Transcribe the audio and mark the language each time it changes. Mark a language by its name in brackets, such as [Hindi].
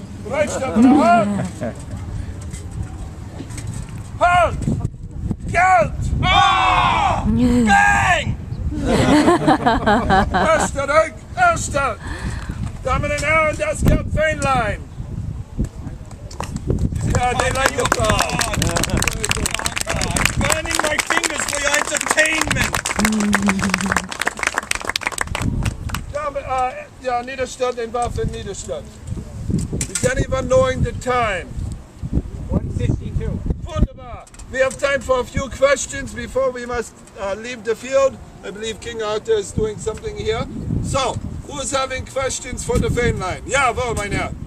[German] Rechtstopp oder Halt! Halt! Geld! Ah! Bang! Erster! Damen und Herren, das Kapitänlein! [English] Yeah, they like the I'm burning my fingers for your entertainment. [German] Ja, Niederstadt in Waffen, Niederstadt. [English] Is anyone knowing the time? 152. [German] Wunderbar. [English] We have time for a few questions before we must leave the field. I believe King Arthur is doing something here. So, who is having questions for the vein line? [German] Jawohl, mein Herr.